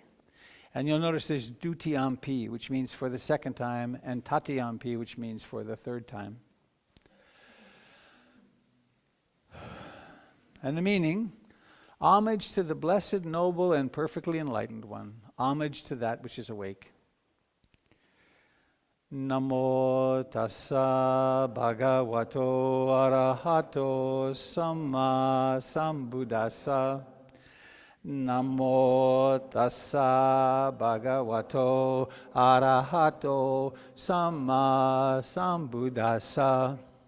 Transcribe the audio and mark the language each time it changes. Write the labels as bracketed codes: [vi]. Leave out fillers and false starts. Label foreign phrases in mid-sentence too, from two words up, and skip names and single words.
[en] And you'll notice there's dutiyampi, which means for the second time, and tatiyampi, which means for the third time. And the meaning, homage to the blessed, noble, and perfectly enlightened one. Homage to that which is awake. [pi] Namo tassa bhagavato arahato samma sambuddhassa. Namo tassa bhagavato arahato samma sambuddhassa.